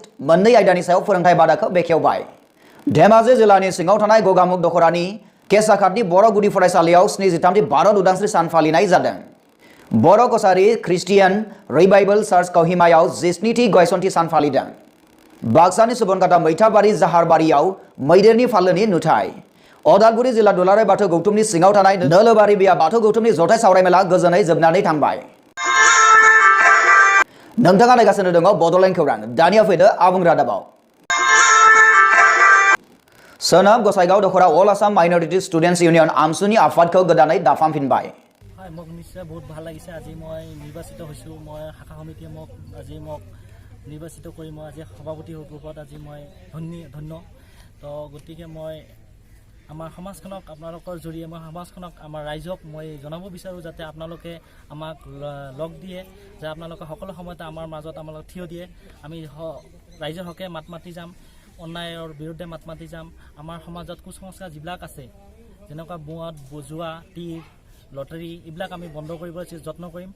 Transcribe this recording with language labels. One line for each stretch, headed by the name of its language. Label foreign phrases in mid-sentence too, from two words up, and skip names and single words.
Bodo: मोननै आयदानि सायाव फोरोंथाय बादाखौ बेखेवबाय धेमाजि जिल्लानि सिङाव थानाय गगामुख दखरानि केसाखातनि बर' गुदि फरायसालियाव 73थि भारत उदांस्रि सान फालिनाय जादों बर' कसारी ख्रिस्टियान रिभाइभेल चार्च कहिमायाव 17थि गायसनथि सान फालिदों बाक्सानि सुबनकाटा मैथाबारि जाहारबारियाव मैदेरनि फालोनि नुथाय अदालगुरि जिल्ला दुलाराय बाथौ गौथुमनि सिङाव थानाय नोलोबारि बिया बाथौ गौथुमनि जथाय सावरायमेला गोजोनै जोबनानै थांबाय नोंथाङा नायगासिनो दङ बड'लेण्ड खौरां दानिया फैदो आबुं रादाबाव सोनाब गसाइगाव दखरा अल आसाम माइनरिटि स्टुडेन्ट्स इउनियन आमसुनि आफादखौ गोदानै दाफामफिनबाय
Assamese: হয় মোক নিশ্চয় বহুত ভাল লাগিছে আজি মই নিৰ্বাচিত হৈছোঁ মই শাখা সমিতিয়ে মোক আজি মোক নিৰ্বাচিত কৰি মই আজি সভাপতি ৰূপত আজি মই ধন্য তো গতিকে মই আমাৰ সমাজখনক আপোনালোকৰ জৰিয়ে মই সমাজখনক আমাৰ ৰাইজক মই জনাব বিচাৰোঁ যাতে আপোনালোকে আমাক লগ দিয়ে যে আপোনালোকে সকলো সময়তে আমাৰ মাজত আমাক থিয় দিয়ে আমি ৰাইজৰ হকে মাত মাতি যাম অন্যায়ৰ বিৰুদ্ধে মাত মাতি যাম আমাৰ সমাজত কুসংস্কাৰ যিবিলাক আছে যেনেকুৱা বুৱাত বজুৱা টিৰ লটাৰী এইবিলাক আমি বন্ধ কৰিবলৈ যত্ন কৰিম